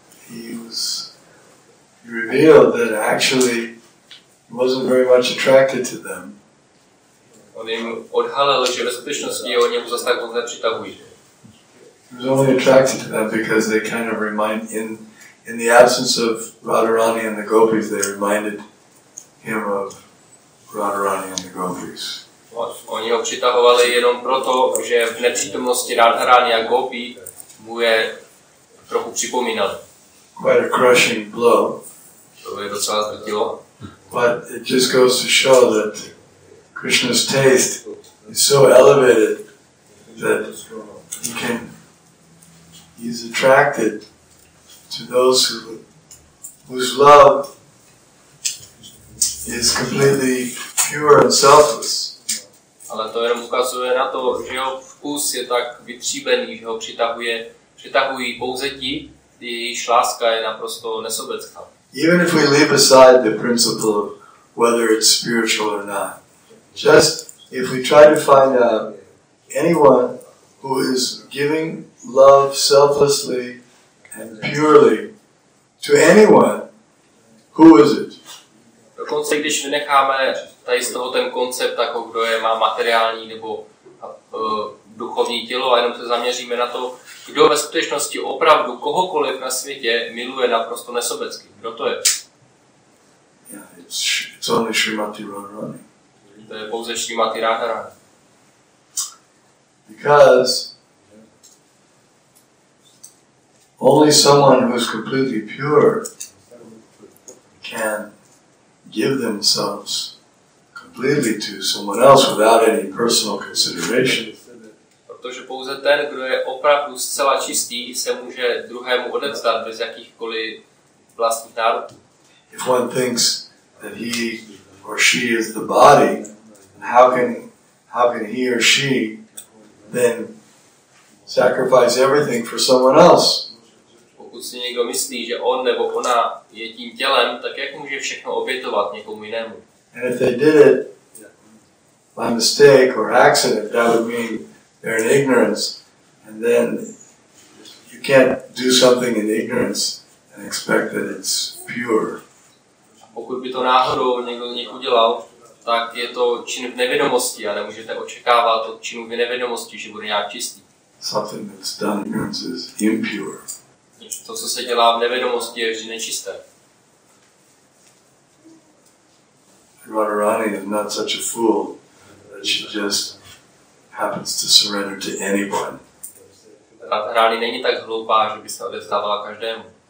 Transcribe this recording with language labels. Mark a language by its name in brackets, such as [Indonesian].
[English] He revealed that actually he wasn't very much attracted to them. [Czech] On jim odhalil, že ve skutečnosti o němu zase tak moc nepřitahují. [English] He was only attracted to them because they kind of remind, in the absence of Radharani and the gopis, they reminded him of Radharani and the gopis. [Czech] Oni ho přitahovali jenom proto, že v nepřítomnosti Radharani a Gopi mu je trochu připomínali. [English] Quite a crushing blow. [Czech] To je docela zdrtilo. [English] But it just goes to show that Krishna's taste is so elevated that he's attracted to those whose love is completely pure and selfless. [Czech] Ale to jenom ukazuje na to, že jeho vkus je tak vytříbený, že ho přitahují pouze ti, jejichž láska je naprosto nesobecká. [English] Even if we leave aside the principle of whether it's spiritual or not, just if we try to find out anyone who is giving love selflessly and purely to anyone, who is it? [Czech] Dokonce když vynecháme tady z toho ten koncept, jako kdo je má materiální nebo duchovní tělo a jenom se zaměříme na to, kdo ve skutečnosti opravdu kohokoliv na světě miluje naprosto nesobecky. Kdo to je? [English] Yeah, it's only Srimati Radharani. [Czech] To je pouze Srimati Radharani. [English] Because only someone who is completely pure can give themselves completely to someone else without any personal consideration. [Czech] Protože pouze ten, kdo je opravdu zcela čistý, se může druhému odevzdat bez jakýchkoliv vlastních nároků. [English] If one thinks that he or she is the body, how can he or she then sacrifice everything for someone else? [Czech] Pokud si někdo myslí, že on nebo ona je tím tělem, tak jak může všechno obětovat někomu jinému? [English] And if they did it by mistake or accident, that would mean they're in ignorance, and then you can't do something in ignorance and expect that it's pure. [Czech] Pokud by to náhodou někdo z nich udělal, tak je to čin v nevědomosti a nemůžete očekávat od činu v nevědomosti, že bude nějak čistý. [English] Something that's done in ignorance is impure. [Czech] To, co se dělá v nevědomosti, je vždy nečisté. [English] Radharani is not such a fool that she just happens to surrender to anyone. [Czech] Radharani není tak hloupá, že by se odevzdávala každému.